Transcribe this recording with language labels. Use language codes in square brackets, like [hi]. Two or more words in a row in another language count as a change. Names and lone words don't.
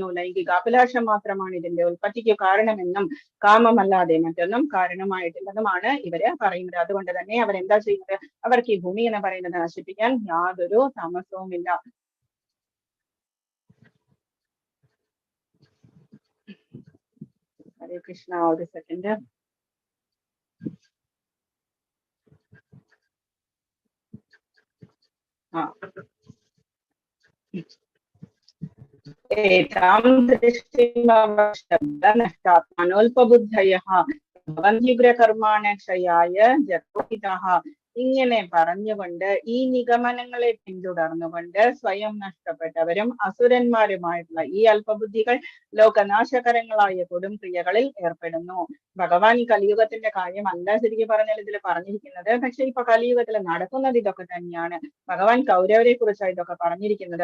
[ml] ലൈംഗികാഭിലാഷം മാത്രമാണ് ഇതിന്റെ ഉൽപ്പത്തിക്ക് കാരണമെന്നും കാമമല്ലാതെ മറ്റൊന്നും കാരണമായിട്ടില്ലെന്നുമാണ് ഇവര് പറയുന്നത്. അതുകൊണ്ട് തന്നെ അവരെന്താ ചെയ്യുന്നത്? അവർക്ക് ഈ ഭൂമി എന്ന് പറയുന്നത് നശിപ്പിക്കാൻ യാതൊരു താമസവുമില്ല. ഹരേ കൃഷ്ണ. ഒരു സെക്കൻഡ്. [sa] एतां दृष्टिमवशब्दनष्टात्मनोल्पबुद्धयः भवन्त्युग्रकर्माण क्षयाय जतोहिताः [ml] ഇങ്ങനെ പറഞ്ഞുകൊണ്ട് ഈ നിഗമനങ്ങളെ പിന്തുടർന്നുകൊണ്ട് സ്വയം നഷ്ടപ്പെട്ടവരും അസുരന്മാരുമായിട്ടുള്ള ഈ അല്പബുദ്ധികൾ ലോകനാശകരങ്ങളായ കൊടും ക്രിയകളിൽ ഏർപ്പെടുന്നു. ഭഗവാൻ കലിയുഗത്തിന്റെ കാര്യമല്ല ശരിക്കും പറഞ്ഞാൽ ഇതിൽ പറഞ്ഞിരിക്കുന്നത്. പക്ഷെ ഇപ്പൊ കലിയുഗത്തിൽ നടക്കുന്നത് ഇതൊക്കെ തന്നെയാണ്. ഭഗവാൻ കൗരവരെ കുറിച്ചാണ് ഇതൊക്കെ പറഞ്ഞിരിക്കുന്നത്.